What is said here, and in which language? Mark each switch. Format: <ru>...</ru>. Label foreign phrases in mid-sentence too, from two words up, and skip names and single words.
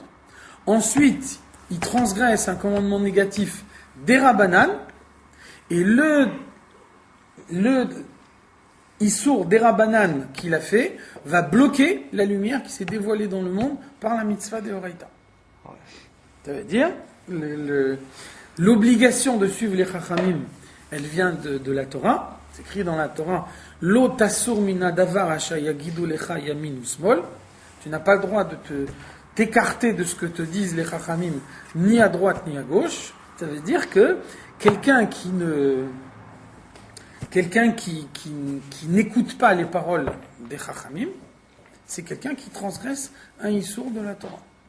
<fr>Ensuite, il transgresse un commandement négatif des Rabbanan, et le Issour des Rabbanan qu'il a fait va bloquer la lumière qui s'est dévoilée dans le monde par la mitzvah des Horaïta. Ça veut dire, l'obligation de suivre les Chachamim, elle vient de la Torah. C'est écrit dans la Torah,</fr> <he>לא תסור מן הדבר אשר יגידו לך ימין ושמאל.</he> <fr>Tu n'as pas le droit de t'écarter de ce que te disent les Chachamim, ni à droite ni à gauche. Ça veut dire que quelqu'un qui n'écoute pas les paroles des Chachamim, c'est quelqu'un qui transgresse un Issour de la Torah.</fr>